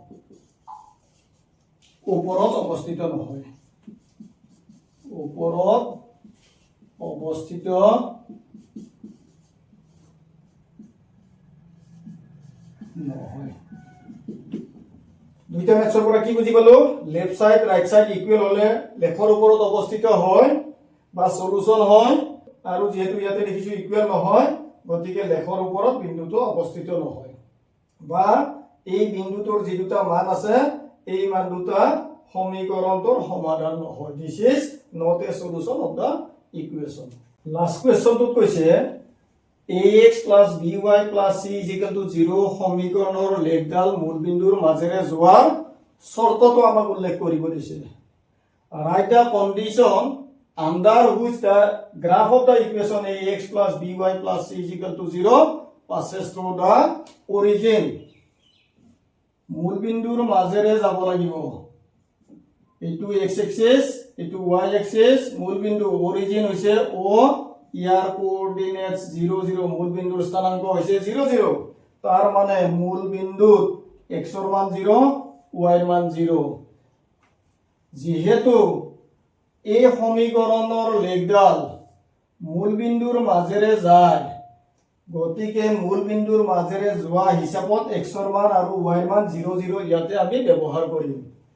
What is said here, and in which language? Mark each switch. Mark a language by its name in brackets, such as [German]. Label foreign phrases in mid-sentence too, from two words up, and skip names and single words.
[Assamese] ওপৰত অৱস্থিত নহয় ওপৰত অৱস্থিত নহয় দুইটা মেথছৰ পৰা কি বুজি পালো [English] left side right side equal [Assamese] হলে লেখৰ ওপৰত অৱস্থিত হয় বা সলিউশন হয় আৰু যেহেতু ইয়াতে দেখিছো ইকুৱেল নহয় গতিকে লেখৰ ওপৰত বিন্দুটো অৱস্থিত নহয় বা এই বিন্দুটোৰ যে দুটা মান আছে এই মান দুটা সমীকৰণটোৰ সমাধান নহয় [English] this is not a solution of the equation last questionটো [Assamese] কৈছে ax + by + c = 0 সমীকৰণৰ লেখডাল মূলবিন্দুৰ মাজেৰে যোৱাৰ শৰ্তটো আমাক উল্লেখ কৰিব দিছে [English] write the condition under which the graph of the equation ax + by + c = 0 passes through the origin [Assamese] মূলবিন্দুৰ মাজেৰে যাব লাগিব এইটো [English] x axis [Assamese] এইটো [English] y axis [Assamese] মূলবিন্দু origin হৈছে o ইয়াৰ কোঅৰ্ডিনেটস 0 0 মূলবিন্দুৰ স্থানাংক হৈছে 0 0 তাৰ মানে মূলবিন্দুত x ৰ মান 0 y ৰ মান 0 যেহেতু এই সমীকৰণৰ লেখডাল মূলবিন্দুৰ মাজেৰে যায় গতিকে মূলবিন্দুৰ মাজেৰে যোৱা হিচাপত x ৰ মান আৰু y ৰ মান 0 0 ইয়াতে আমি ব্যৱহাৰ কৰিম